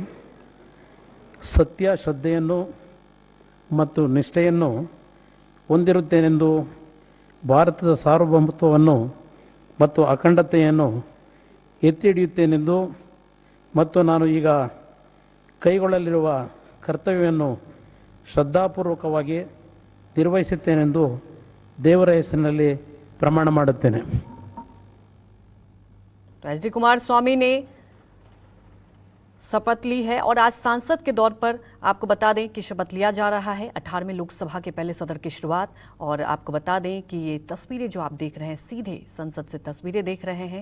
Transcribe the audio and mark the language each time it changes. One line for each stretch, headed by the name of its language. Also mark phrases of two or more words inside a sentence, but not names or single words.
Kannada: ಸತ್ಯ, ಶ್ರದ್ಧೆಯನ್ನು ಮತ್ತು ನಿಷ್ಠೆಯನ್ನು ಹೊಂದಿರುತ್ತೇನೆಂದು, ಭಾರತದ ಸಾರ್ವಭೌಮತ್ವವನ್ನು ಮತ್ತು ಅಖಂಡತೆಯನ್ನು ಎತ್ತಿ ಹಿಡಿಯುತ್ತೇನೆಂದು ಮತ್ತು ನಾನು ಈಗ ಕೈಗೊಳ್ಳಲಿರುವ ಕರ್ತವ್ಯವನ್ನು ಶ್ರದ್ಧಾಪೂರ್ವಕವಾಗಿ ನಿರ್ವಹಿಸುತ್ತೇನೆಂದು ದೇವರ ಹೆಸರಿನಲ್ಲಿ ಪ್ರಮಾಣ ಮಾಡುತ್ತೇನೆ।
Hindi: एचडी कुमारस्वामी ने शपथ ली है और आज सांसद के दौर पर आपको बता दें कि शपथ लिया जा रहा है। 18वें लोकसभा के पहले सत्र की शुरुआत, और आपको बता दें कि ये तस्वीरें जो आप देख रहे हैं, सीधे संसद से तस्वीरें देख रहे हैं।